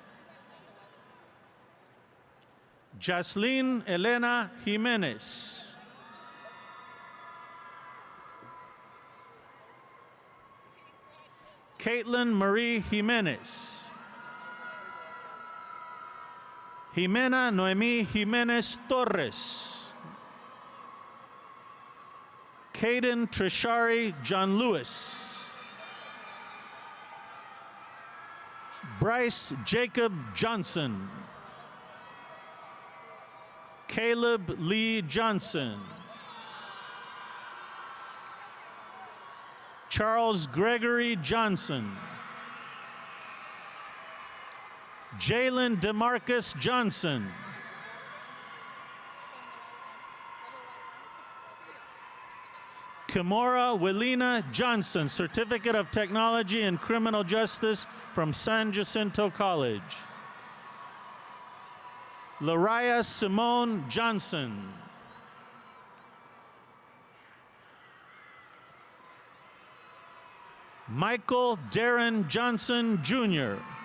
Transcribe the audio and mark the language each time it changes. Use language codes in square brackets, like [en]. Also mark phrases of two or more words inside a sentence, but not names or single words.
[en] Jaslyn Elena Jiménez. Caitlin Marie Jiménez. Jimena Noemí Jiménez Torres. Caden Trishari John Lewis. Bryce Jacob Johnson. Caleb Lee Johnson. Charles Gregory Johnson. Jalen DeMarcus Johnson. Kimora Welina Johnson, Certificate of Technology in Criminal Justice from San Jacinto College. Lariah Simone Johnson. Michael Darren Johnson, Jr.